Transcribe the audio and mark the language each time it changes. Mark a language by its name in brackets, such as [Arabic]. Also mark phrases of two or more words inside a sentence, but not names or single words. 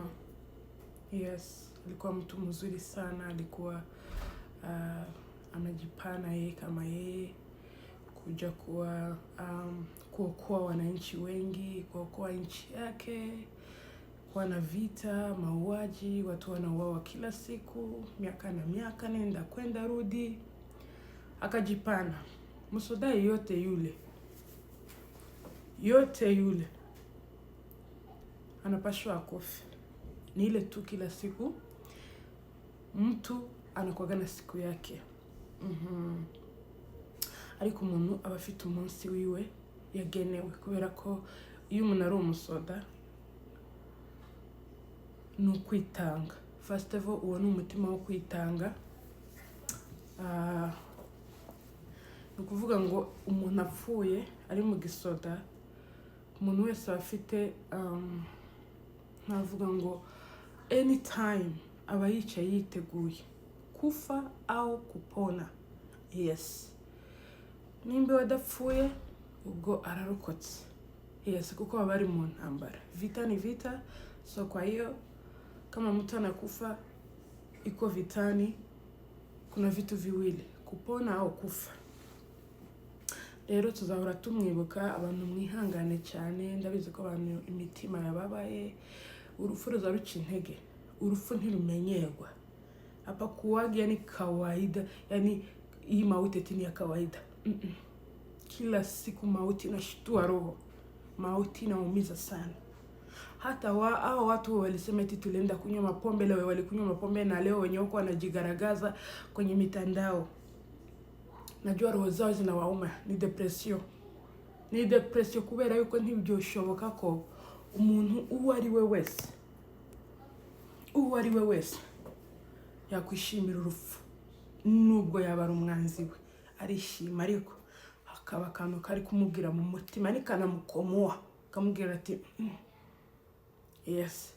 [Swahili] Yes, alikuwa mtu mzuri sana, alikuwa anajipana yeye kama yeye kuja kuokoa wananchi wengi, kuokoa nchi yake, kuwa na vita, mauaji, watu wanauawa kila siku, miaka na miaka, nenda kwenda rudi. Akajipana. Msoda yote yule anapashwa akufe. Ni ile tu kila siku mtu anakuwaga na siku yake. [Kinyarwanda] Ariko umuntu aba afite umunsi wiwe yagenewe, kubera ko iyo umuntu ari umusoda ni ukwitanga. [English] First of all, [Kinyarwanda] uwo ni umutima wo kwitanga. Ni ukuvuga ngo umuntu apfuye ari mu gisoda, umuntu wese afite navuga ngo anytime aba yicaye yiteguye [Swahili] kufa au kupona. [Kinyarwanda] Yes, nimba wadapfuye ubwo ararokotse. Yes, kuko baba bari mu ntambara. [Swahili] Vita ni vita. So kwa hiyo kama mtu anakufa iko vitani, kuna vitu viwili, kupona au kufa. [Kinyarwanda] Rero tuzahora tumwibuka, abantu mwihangane cyane. Ndabizi ko abantu imitima yababaye. Urupfu ruzaruca intege. Urupfu ntirumenyerwa. [Swahili] Hapa kuwaga ni kawaida, yani hii mauti ni ya kawaida. Kila siku mauti inashtua roho. Mauti inaumiza sana. Hata hao watu walisema eti tulienda kunywa mapombe, leo walikunywa mapombe na leo wenyewe wako wanajigaragaza kwenye mitandao. Najua roho zao zinawauma. [Kinyarwanda] Ni depression kubera yuko ntibyoshoboka ko umuntu uwo ari we wese yakwishimira urupfu, nubwo yaba ari umwanzi we arishima, ariko hakaba akantu kari kumubwira mu mutima, nikanamukomoa kamubwira ati yes.